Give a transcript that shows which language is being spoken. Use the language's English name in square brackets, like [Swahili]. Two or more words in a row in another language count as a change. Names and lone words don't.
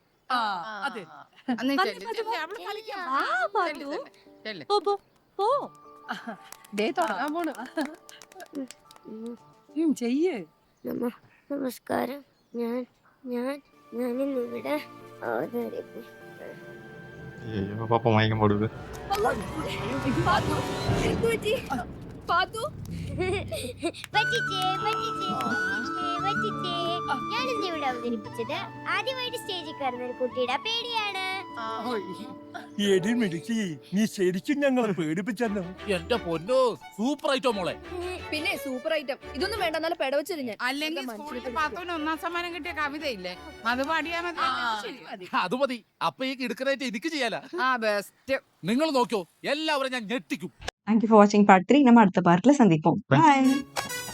[Malayalam] അതെ അന്ന് ചെല്ല്, ചെല്ല്, അവള് കളിക്കാൻ ആ, പോ. പാത്തു. ചെല്ല്, ചെല്ല്. പോ. ദേ തുടങ്ങാൻ പോണു. ചെയ്യ്. നമസ്കാരം. ഞാനിന്നിവിടെ അവതരിപ്പിക്കും. [Tamil] ஐயோ பாப்பா மயக்கம் போடுது. [Malayalam] ഞാനിന്നിവിടെ അവതരിപ്പിച്ചത് ആദ്യമായിട്ട് സ്റ്റേജിൽ കയറുന്ന ഒരു കുട്ടിയുടെ പേടിയാണ്. നീ ശരിക്കും ഞങ്ങളെ പേടിപ്പിച്ചല്ലോ. എന്റെ പൊന്നോ, [English] super item [Malayalam] മോളെ. പിന്നെ [English] super item. [Malayalam] ഇതൊന്നും വേണ്ട, നല്ല പെടവച്ചിരുന്നു. അല്ലെങ്കിൽ സ്കൂളിൽ പാത്തോന് 1ാം സമ്മാനം കിട്ടിയ കവിതയില്ലേ, അത് പാടിയാ മതി. അത് മതി. അപ്പൊ ഈ കിടക്കനായിട്ട് എനിക്ക് ചെയ്യാല. ആ ബെസ്റ്റ്. നിങ്ങൾ നോക്കിയോ, എല്ലാവരും ഞാൻ ഞെട്ടിക്കും. [English] Thank you for watching part 3. [Tamil] நம்ம அடுத்த பார்ட்ல சந்திப்போம். Bye.